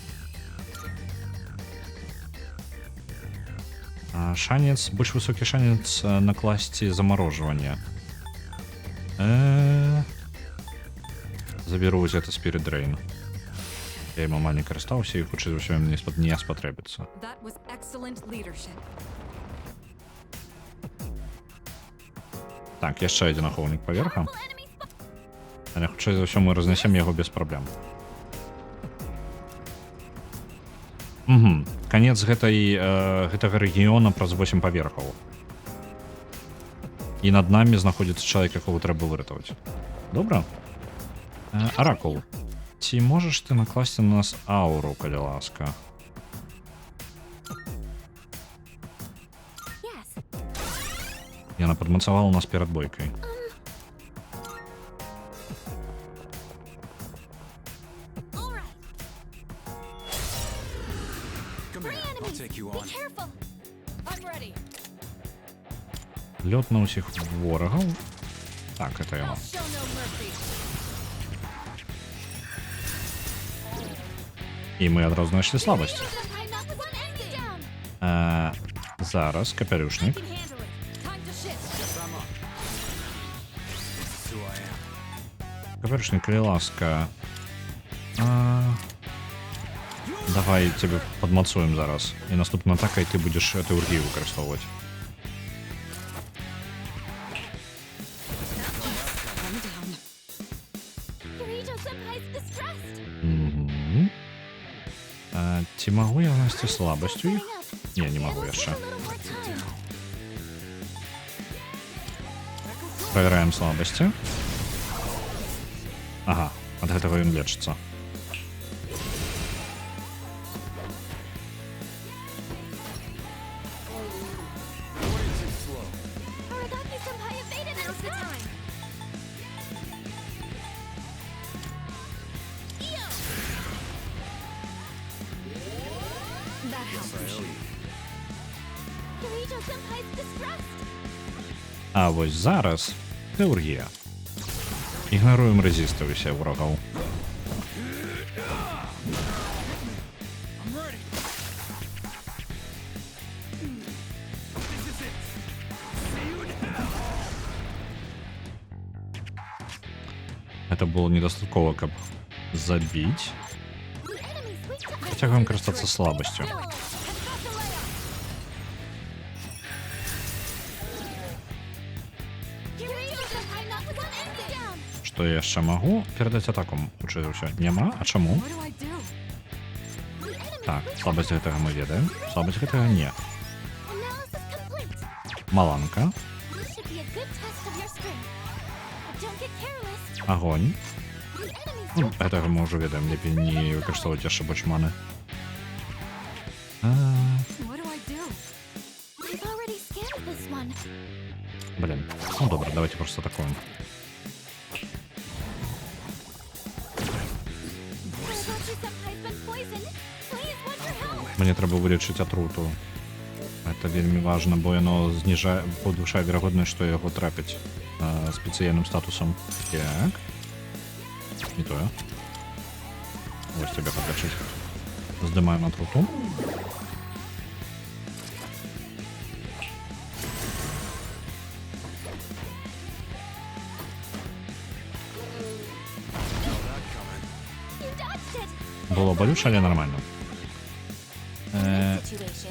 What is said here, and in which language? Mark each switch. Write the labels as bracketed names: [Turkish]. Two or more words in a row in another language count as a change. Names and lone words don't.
[Belarusian] Шанец, больш высокі шанец накласці замарожвання. Заберу вось гэта Spirit Drain. Я ім амаль не карыстаўся і хутчэй за ўсё ім не спатрэбіцца. [English] That was excellent leadership. [Belarusian] Так, яшчэ адзін ахоўнік паверха. Але хутчэй за ўсё мы разнясем яго без праблем. Канец гэтага рэгіёна праз 8 паверхаў. І над намі знаходзіцца чалавек, якога трэба выратаваць. Добра? Аракул, ці можаш ты накласці на нас ауру, калі ласка? Яна падмацавала нас перад бойкай. [English] Come here, I'll take you on. Careful. I'm ready. [Belarusian] Лёд на ўсіх ворагаў. Так, это яно. [English] I'll show no mercy. [Belarusian] І мы адразу знайшлі слабасць. [English] I'm not the one ending down. [Belarusian] Зараз капялюшнік. [English] Can handle it. Time to shift. Guess I'm up. This is who I am. [Belarusian] Капялюшнік, калі ласка. Давай тебе падмацуем зараз. І наступна атака, і ты будзеш тэургію выкарыстоўваць. [English] Calm down. Kirito-senpai's distressed. [Belarusian] Ці магу я знайсці слабасць у іх? Не, не магу яшчэ. [English] A little more time. [Belarusian] Правяраем слабасці. Ага, ад гэтага ён лечыцца. [English] Aragaki-senpai evaded an attack. That helps. Kirito-senpai's distressed. [Belarusian] А вось зараз тэургія. Ігнаруем рэзісты усе ворагаў. [English] I'm ready. This is it. See you in hell. [Belarusian] Гэта было недастаткова, каб забіць. [English] The enemy's weak to [Belarusian] Працягваем карыстацца слабасцю. [English] Kirito-senpai not the one ending down. [Belarusian] Што я яшчэ магу перадаць атаку? Хутчэй за ўсё. Няма? А чаму? [English] What do I do? [Belarusian] Так, слабасць гэтага мы ведаем. Слабасць гэтага не. [English] Analysis complete. [Belarusian] Маланка. [English] This should be a good test of your strength. But don't get careless. [Belarusian] Огонь. [English] The enemies [Belarusian] Ну, [English] don't [Belarusian] гэтага мы ўжо ведаем, лепей не выкарыстоўваць яшчэ больш маны. [English] What do I do? I've already scanned this one. [Russian] Блин. Ну добре, давайте просто атакуем. [English] Senpai's been poisoned. Please, want your help? [Belarusian] Мне трэба вылечыць атруту. Это вельмі важна, бо яно зніжае, падвышае верагоднасць, што яго трапяць спецыяльным статусам. Так. Не тое. Вось цябе падлячыць. Здымаем атруту. [English] You dodged it. [Belarusian] Было болюче, але нормально. [English] Situation.